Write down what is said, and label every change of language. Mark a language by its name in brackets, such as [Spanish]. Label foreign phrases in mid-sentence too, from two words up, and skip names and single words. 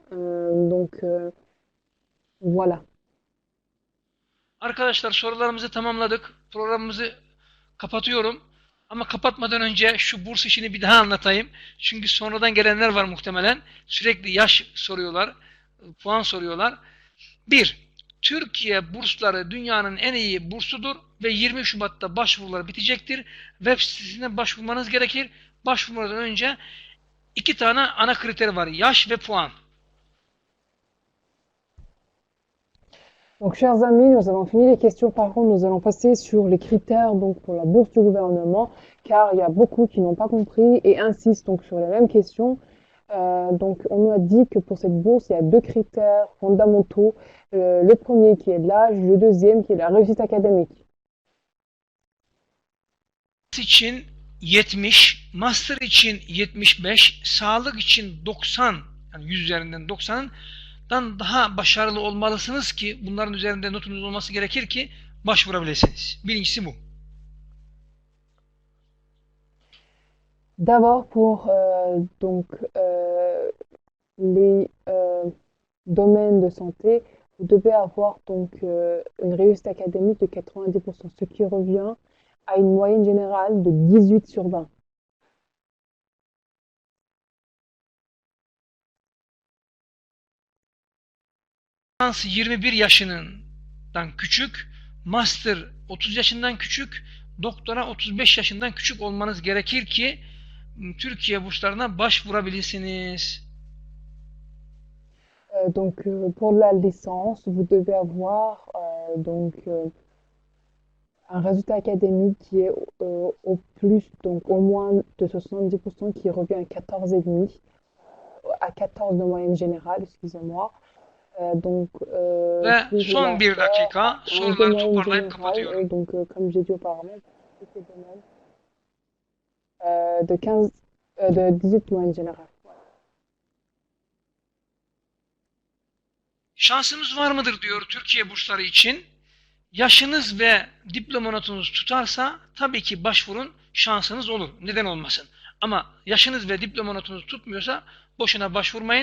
[French] Voilà. [Turkish] Arkadaşlar sorularımızı tamamladık. Programımızı kapatıyorum. Ama kapatmadan önce şu burs işini bir daha anlatayım. Çünkü sonradan gelenler var muhtemelen. Sürekli yaş soruyorlar, puan soruyorlar. 1. Türkiye bursları dünyanın en iyi bursudur ve 20 Şubat'ta başvurular bitecektir. Web sitesine başvurmanız gerekir. Başvurmadan önce 2 tane ana kriter var. Yaş ve puan. [French] Donc, chers amis, nous avons fini les questions. Par contre, nous allons passer sur les critères donc pour la bourse du gouvernement, car il y a beaucoup qui n'ont pas compris et insistent donc sur les mêmes questions. Donc, on nous a dit que pour cette bourse, il y a 2 critères fondamentaux. Le premier qui est l'âge, le deuxième qui est la réussite académique. [Turkish] için 70, master için 75, sağlık için 90, yani 100 üzerinden 90'dan daha başarılı olmalısınız ki bunların üzerinde notunuz olması gerekir ki başvurabilirsiniz. Birincisi bu. [French] D'abord pour les domaines de santé, vous devez avoir donc une réussite académique de 90%, ce qui revient à une moyenne générale de 18 sur 20. [Turkish] Lisans 21 yaşından küçük, master 30 yaşından küçük, doktora 35 yaşından küçük olmanız gerekir ki Türkiye burslarına başvurabilirsiniz. [French] Donc pour la licence, vous devez avoir un résultat académique qui est au plus, donc au moins de 70%, qui revient à 14,5, à 14 de moyenne générale, excusez-moi. [Turkish] Ve son bir dakika soruları toparlayıp kapatıyorum. [French] Donc comme j'ai dit auparavant, pour ces domaines, de 18 mois en général. [Turkish] Şansımız var mıdır diyor Türkiye bursları için. Yaşınız ve diploma notunuz tutarsa tabii ki başvurun, şansınız olur. Neden olmasın? Ama yaşınız ve diploma notunuz tutmuyorsa boşuna başvurmayın.